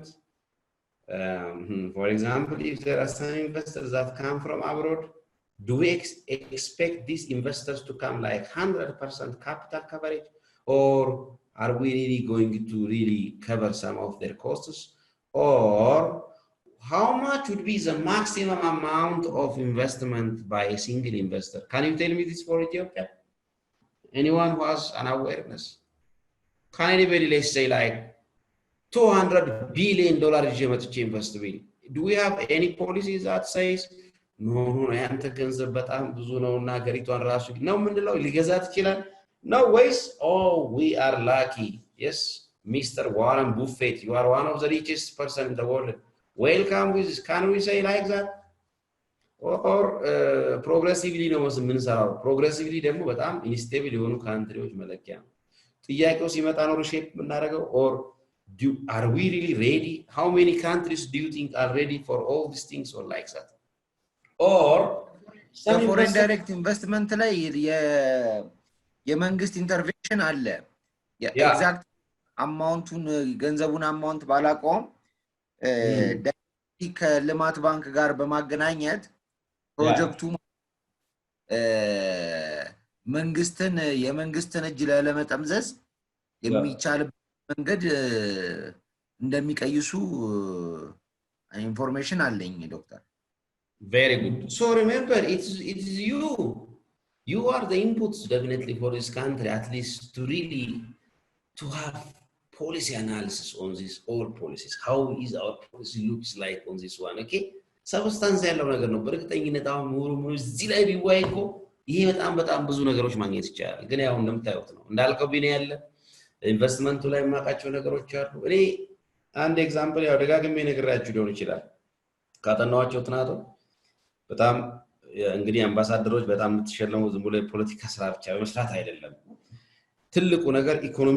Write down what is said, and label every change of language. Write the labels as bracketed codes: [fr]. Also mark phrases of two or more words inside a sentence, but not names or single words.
[en] For example, if there are some investors that come from abroad, do we expect these investors to come like 100% capital coverage, or are we really going to really cover some of their costs, or how much would be the maximum amount of investment by a single investor? Can you tell me this for Ethiopia? Anyone who has an awareness? Can anybody, let's say, like $200 billion invest will? Do we have any policies that says, no, [am] ያንተ ገንዘብ በጣም ብዙ ነውና ሀገሪቷን ራሱ ነው ምንለው ሊገዛት ይችላል? [en] No ways. Oh, we are lucky. Yes, Mr. Warren Buffett, you are one of the richest person in the world. Welcome with this. Can we say like that? Or progressively [am] ነው የምንሰራው? Progressively ደግሞ በጣም ኢንስቴብል የሆኑ ካንትሪዎች መለኪያ ነው። ጥያቄው ሲመጣ ነው ሼፕ የምናደርገው [en] or are we really ready? How many countries do you think are ready for all these things or like that? Or some foreign direct investment [am] ላይ የመንግስት ኢንተርቬንሽን አለ ኤግዛክት አማውንቱን ገንዘቡን አማውንት ባላቆም ከልማት ባንክ ጋር በማገናኘት ፕሮጀክቱ የመንግስትን እጅ ለመጠምዘዝ የሚቻል መንገድ እንደሚቀይሱ ኢንፎርሜሽን አለኝ ዶክተር [en] Very good. So remember, it's you. You are the inputs definitely for this country, at least to really to have policy analysis on this, all policies. How is our policy looks like on this one? [am] Okay. Substance ያለው ነገር ነው በእርግጠኝነት አሁን ሙሉ እዚህ ላይ ቢወያይኮ ይሄ በጣም ብዙ ነገሮች ማግኘት ይቻላል። ግን ያው እንደምታዩት ነው እንዳልከው ቢኔ ያለ ኢንቨስትመንቱ ላይ ማቃቸው ነገሮች አሉ። እኔ አንድ ኤግዛምፕል ያው ደጋግሜ ነግራችሁ ሊሆን ይችላል ካጠናዋቸው ጥናቶ በጣም እንግዲህ አምባሳደሮች በጣም የምትሸለሙ ዝም ብሎ የፖለቲካ ስራ ብቻ በመስራት አይደለም ትልቁ ነገር ኢኮኖሚክ